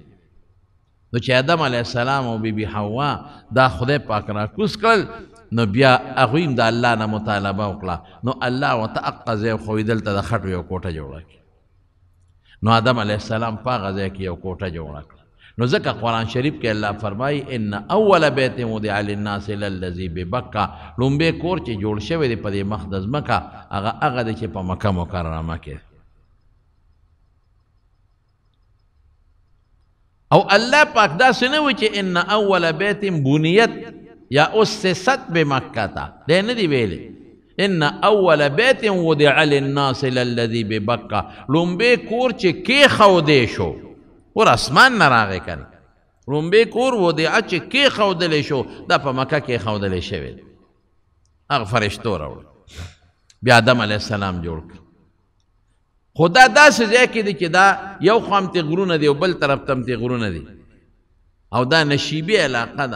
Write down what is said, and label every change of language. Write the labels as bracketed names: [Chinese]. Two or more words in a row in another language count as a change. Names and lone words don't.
[Pashto] نو چې آدم [Arabic] علیه السلام [Pashto] او بیبي حوا دا خدای پاک راکوز کړل، نو بیا هغوی هم د الله نه مطالبه وکړه. نو الله ورته هغه ځای وښوي، دلته د خټو یو کوټه جوړه کړي. نو آدم [Arabic] علیه السلام [Pashto] په هغه ځای کې یو کوټه جوړه کړه. نو ځکه قرآن شریف کې الله فرمایي [Arabic] ان اول بیت وضع للناس للذي ببکه، [Pashto] لومبې کور چې جوړ شوی دی په دې مخ د ځمکه، هغه دی چې په مکه مکرمه کې. او الله پاک داسې نه وایي چې [Arabic] ان اول بیت بنیت یا اسست بمکه، [Pashto] دی نه دی ویلی. [Arabic] ان اول بیت وضع للناس للذي ببکه، [Pashto] لومبې کور چې کېښودی شو، ور اسمان نه راغی کنه، لومبې کور وضع چې کېښودلی شو، دا په مکه کېښودلی شوی دی، هغه فرشتو راوړل. بیا آدم [Arabic] علیه السلام [Pashto] جوړ کړ. خو دا داسې ځای کې دی چې دا یو خوا همتې غرونه دي او بل طرف ته همتې غرونه دي، او دا نشیبي علاقه ده.